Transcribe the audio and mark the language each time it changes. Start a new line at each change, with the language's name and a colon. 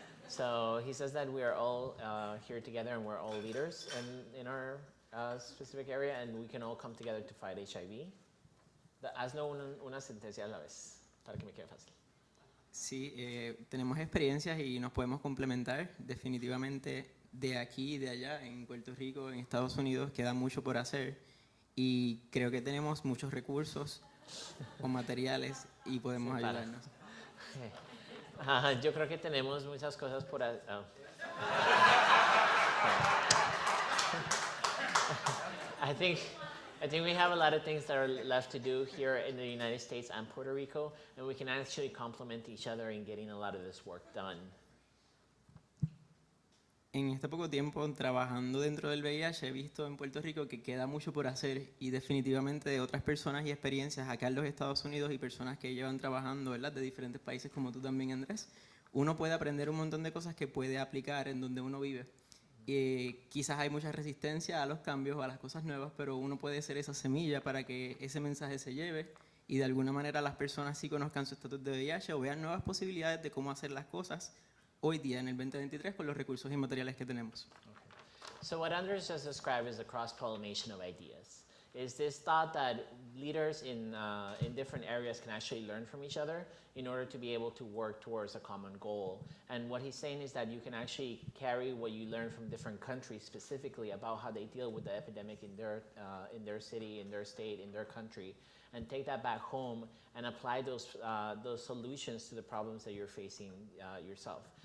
English: So he says that we are all here together and we're all leaders in our specific area, and we can all come together to fight HIV.
Spanish: Hazlo una sentencia a la vez, para que me quede fácil. Sí, tenemos experiencias y nos podemos complementar. Definitivamente de aquí y de allá, en Puerto Rico, en Estados Unidos, queda mucho por hacer. Y creo que tenemos muchos recursos o materiales y podemos ayudarnos. Yo creo que tenemos muchas cosas por hacer.
English: I think we have a lot of things that are left to do here in the United States and Puerto Rico, and we can actually complement each other in getting a lot of this work done.
Spanish: En este poco tiempo trabajando dentro del VIH he visto en Puerto Rico que queda mucho por hacer, y definitivamente de otras personas y experiencias acá en los Estados Unidos y personas que llevan trabajando, ¿verdad?, de diferentes países como tú también, Andrés, uno puede aprender un montón de cosas que puede aplicar en donde uno vive. Quizás hay mucha resistencia a los cambios o a las cosas nuevas, pero uno puede ser esa semilla para que ese mensaje se lleve y de alguna manera las personas sí conozcan su estatus de VIH o vean nuevas posibilidades de cómo hacer las cosas hoy día en el 2023 con los recursos y materiales que tenemos.
English: So what Andres just described is the cross-pollination of ideas. Is this thought that leaders in different areas can actually learn from each other in order to be able to work towards a common goal. And what he's saying is that you can actually carry what you learn from different countries specifically about how they deal with the epidemic in their city, in their state, in their country, and take that back home and apply those solutions to the problems that you're facing yourself.